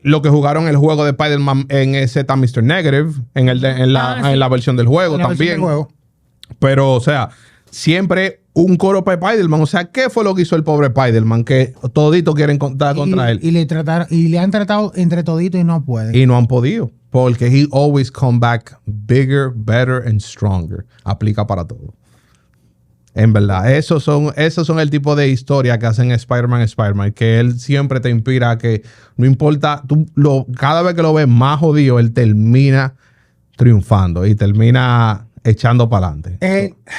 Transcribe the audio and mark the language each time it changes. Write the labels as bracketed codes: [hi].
[es] Lo que jugaron el juego de Spider-Man en ese está Mr. Negative, en la versión del juego también. Pero, o sea, siempre un coro para Spider-Man. O sea, ¿qué fue lo que hizo el pobre Spider-Man? Que todito quieren contar contra él. Y le han tratado entre todito y no pueden. Y no han podido. Porque [en] he always come back bigger, better and stronger. [es] Aplica para todo. En verdad, esos son el tipo de historia que hacen Spider-Man, que él siempre te inspira a que no importa, cada vez que lo ves más jodido, él termina triunfando y termina echando para adelante.